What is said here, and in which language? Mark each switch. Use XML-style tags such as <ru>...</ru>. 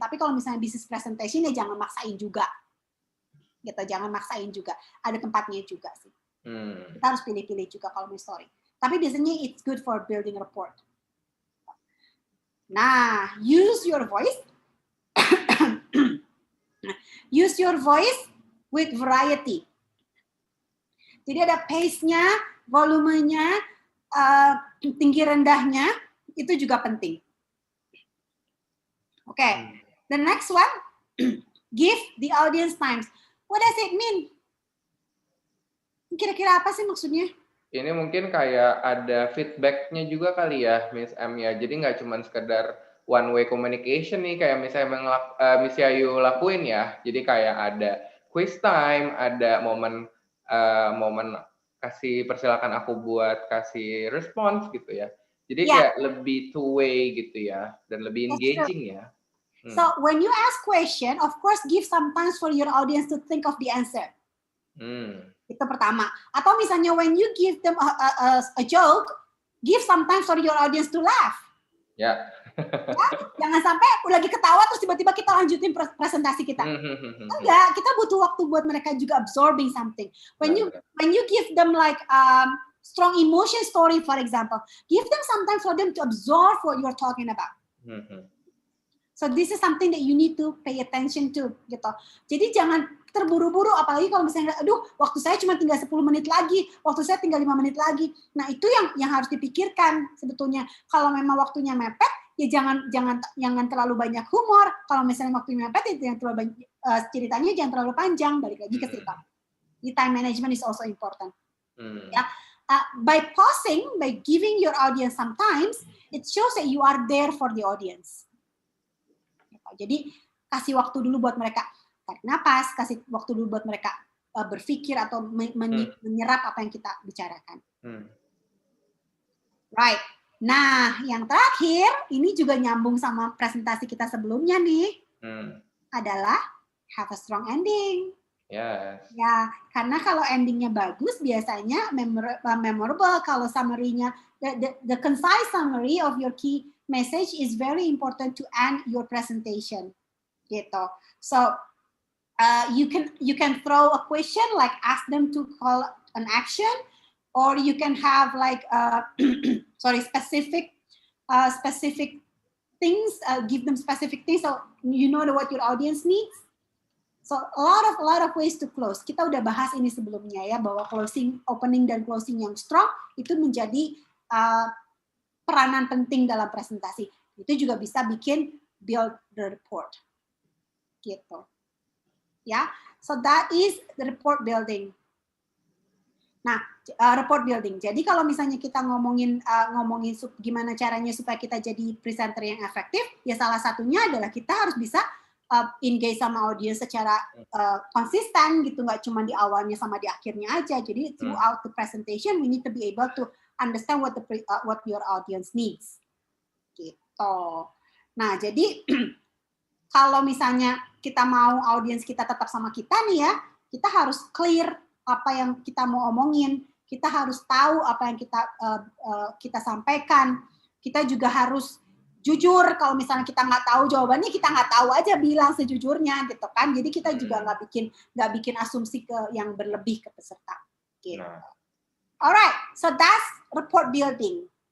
<id>Tapi kalau misalnya business presentation ya jangan maksain juga. Gitu, jangan maksain juga. Ada tempatnya juga sih. Kita harus pilih-pilih juga kalau mau story. Tapi biasanya</id> <en>it's good for building rapport. Nah, use your voice. Use your voice with variety.</en> <id>Jadi ada pace-nya, volumenya, tinggi rendahnya, itu juga penting.</id> <en>Oke, the next one, give the audience time. What does it mean?</en> <id>Kira-kira apa sih maksudnya? Ini mungkin kayak ada feedback-nya juga kali ya, Miss M ya. Jadi nggak cuma sekedar</id> <en>one way communication</en> <id>nih, kayak misalnya Miss Yayu lakuin ya. Jadi kayak ada quiz time, ada momen kasih persilakan aku buat kasih respons gitu ya. Jadi kayak lebih two way gitu ya, dan lebih engaging ya.</id> <en>So when you ask question, of course give some time for your audience to think of the answer.</en> <id>Itu pertama. Atau misalnya</id> <en>when you give them a joke, give some time for your audience to laugh.</en> <id>Ya. Jangan sampai lagi ketawa terus tiba-tiba kita lanjutin presentasi kita. Enggak, kita butuh waktu buat mereka juga</id> <en>absorbing something. When you give them like strong emotion story, for example, give them some time for them to absorb what you're talking about. So this is something that you need to pay attention to, gitu.</en> <id>Jadi jangan terburu-buru, apalagi kalau misalnya, aduh, waktu saya cuma tinggal 10 menit lagi, waktu saya tinggal 5 menit lagi. Nah itu yang harus dipikirkan sebetulnya. Kalau memang waktunya mepet, ya jangan terlalu banyak humor. Kalau misalnya waktunya mepet, ya jangan terlalu banyak, ceritanya jangan terlalu panjang. Balik lagi ke cerita.</id> <en>The time management is also important. Ya. By pausing, by giving your audience some time, it shows that you are there for the audience.</en> <id>Jadi kasih waktu dulu buat mereka tarik napas, kasih waktu dulu buat mereka berpikir atau menyerap apa yang kita bicarakan. Right. Nah, yang terakhir ini juga nyambung sama presentasi kita sebelumnya nih, adalah</id> <en>have a strong ending. Yes.</en> <id>Ya, karena kalau endingnya bagus biasanya memorable. Kalau summary-nya,</id> <en>the concise summary of your key message is very important to end your presentation. Gitu. So you can throw a question like ask them to call an action, or you can have like specific things. Give them specific things so you know what your audience needs. So a lot of ways to close.</en> <id>Kita udah bahas ini sebelumnya ya, bahwa opening dan closing yang strong itu menjadi peranan penting dalam presentasi. Itu juga bisa bikin</id> <en>build the report.</en> <id>Gitu. Ya.</id> <en>So that is the report building.</en> <id>Nah, report building. Jadi kalau misalnya kita ngomongin gimana caranya supaya kita jadi presenter yang efektif, ya salah satunya adalah kita harus bisa engage sama audience secara konsisten gitu, nggak cuma di awalnya sama di akhirnya aja.</id> <en>Jadi throughout the presentation we need to be able to understand what your audience needs.</en> <id>Gitu. Nah, jadi kalau misalnya kita mau audience kita tetap sama kita nih ya, kita harus clear apa yang kita mau omongin, kita harus tahu apa yang kita sampaikan. Kita juga harus jujur. Kalau misalnya kita nggak tahu jawabannya, kita nggak tahu aja, bilang sejujurnya gitu kan. Jadi kita juga nggak bikin asumsi ke yang berlebih ke peserta. Gitu.</id> <en>Alright, so that's report building.</en>